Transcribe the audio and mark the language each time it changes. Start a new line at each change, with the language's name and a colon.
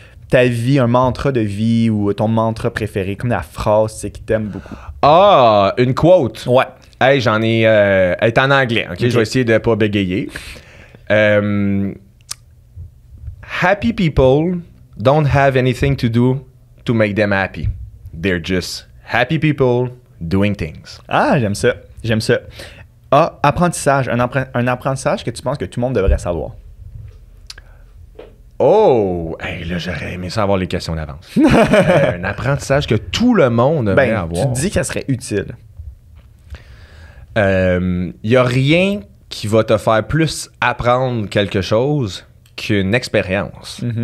French: Ta vie, un mantra de vie ou ton mantra préféré, comme la phrase, c'est qui t'aime beaucoup. Ah, une quote. Ouais. Hey, j'en ai. Elle est en anglais, ok? Je vais essayer de pas bégayer.
English: Happy people don't have anything to do to make them happy. They're just happy people doing things.
French: Ah, j'aime ça. J'aime ça. A, apprentissage. Un apprentissage que tu penses que tout le monde devrait savoir. Oh! Hey, là, j'aurais aimé savoir les questions d'avance. Un apprentissage que tout le monde devrait avoir. Tu te dis que ça serait utile. Il n'y a rien qui va te faire plus apprendre quelque chose qu'une expérience.